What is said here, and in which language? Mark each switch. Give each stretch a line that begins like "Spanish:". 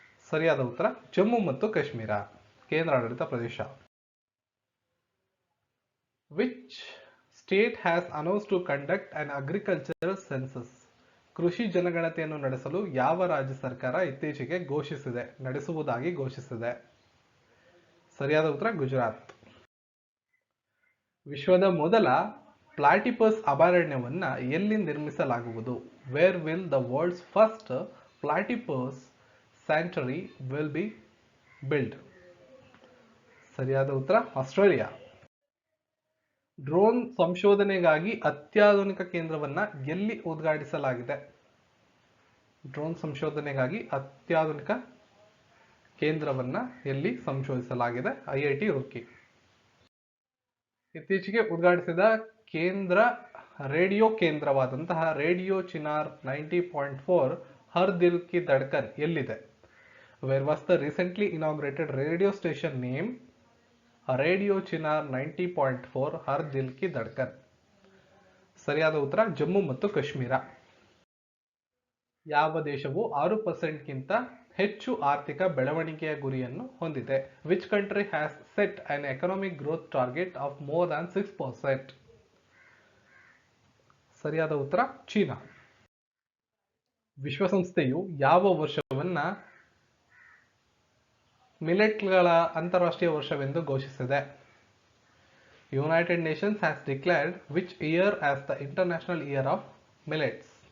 Kannada: ಸರಿಯಾದ ಉತ್ತರ ಜಮ್ಮು ಮತ್ತು ಕಾಶ್ಮೀರ ಕೇಂದ್ರಾಡಳಿತ ಪ್ರದೇಶ.
English: Which state has announced to conduct an agricultural census?
Kannada: ಕೃಷಿ ಜನಗಣತಿಯನ್ನು ನಡೆಸಲು ಯಾವ ರಾಜ್ಯ ಸರ್ಕಾರ ಇತ್ತೀಚೆಗೆ ನಡೆಸುವುದಾಗಿ ಘೋಷಿಸಿದೆ? ಸರಿಯಾದ ಉತ್ತರ ಗುಜರಾತ್. ವಿಶ್ವದ ಮೊದಲ ಪ್ಲಾಟಿಪಸ್ ಅಭಯಾರಣ್ಯವನ್ನ ಎಲ್ಲಿ ನಿರ್ಮಿಸಲಾಗುವುದು?
English: Where will the world's first platypus sanctuary will be built?
Kannada: ಸರಿಯಾದ ಉತ್ತರ ಆಸ್ಟ್ರೇಲಿಯಾ. ಡ್ರೋನ್ ಸಂಶೋಧನೆಗಾಗಿ ಅತ್ಯಾಧುನಿಕ ಕೇಂದ್ರವನ್ನ ಎಲ್ಲಿ ಉದ್ಘಾಟಿಸಲಾಗಿದೆ? ಡ್ರೋನ್ ಸಂಶೋಧನೆಗಾಗಿ ಅತ್ಯಾಧುನಿಕ ಕೇಂದ್ರವನ್ನ ಎಲ್ಲಿ ಸಂಶೋಧಿಸಲಾಗಿದೆ? IIT ರೂರ್ಕಿ. ಇತ್ತೀಚೆಗೆ ಉದ್ಘಾಟಿಸಿದ ಕೇಂದ್ರ ರೇಡಿಯೋ ಕೇಂದ್ರವಾದಂತಹ ರೇಡಿಯೋ ಚಿನಾರ್ 90.4 ಹರ್ ದಿಲ್ ಕಿ ಧಡ್ಕನ್ ಎಲ್ಲಿದೆ?
English: Where was the recently inaugurated radio station name radio Chinar 90.4 Har Dil ki Dhadkan?
Kannada: ಸರಿಯಾದ ಉತ್ತರ ಜಮ್ಮು ಮತ್ತು ಕಾಶ್ಮೀರ. ಯಾವ ದೇಶವು 6% ಹೆಚ್ಚು ಆರ್ಥಿಕ ಬೆಳವಣಿಗೆಯ ಗುರಿಯನ್ನು ಹೊಂದಿದೆ?
English: Which country has set an economic growth target of more than 6%?
Kannada: ಸರಿಯಾದ ಉತ್ತರ ಚೀನಾ. ವಿಶ್ವಸಂಸ್ಥೆಯು ಯಾವ ವರ್ಷವನ್ನ ಮಿಲೆಟ್ಗಳ ಅಂತಾರಾಷ್ಟ್ರೀಯ ವರ್ಷವೆಂದು ಘೋಷಿಸಿದೆ?
English: United nations has declared which year as the international year of millets?